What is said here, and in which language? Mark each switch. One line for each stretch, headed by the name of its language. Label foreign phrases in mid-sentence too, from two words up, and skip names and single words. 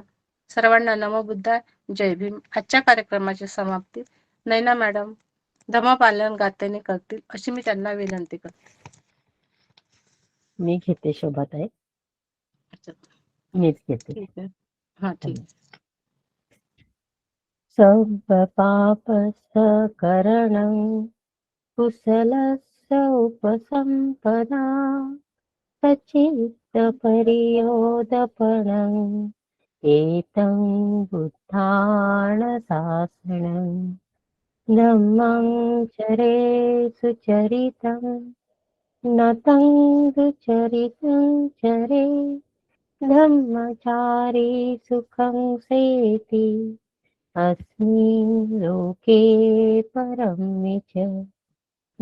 Marathi: सर्वांना
Pali: नमो बुद्धाय,
Marathi: जय भीम. आजच्या कार्यक्रमाची समाप्ती नैना मॅडम धम्मपालन गाथेने करतील अशी मी त्यांना विनंती करते. मी घेते शोभाताई, अच्छा, मीच घेते. ठीक आहे. हा, ठीक.
Pali: सर्वपापसकरणं कुशलस्य उपसम्पदा सच्चित्तपरियोदपणम् एतं बुद्धाणशासनं धम्मं चरे सुचरितं न तं दुचरितं चरे धम्मचारी सुखं सेति अस्मिन् लोके परं च न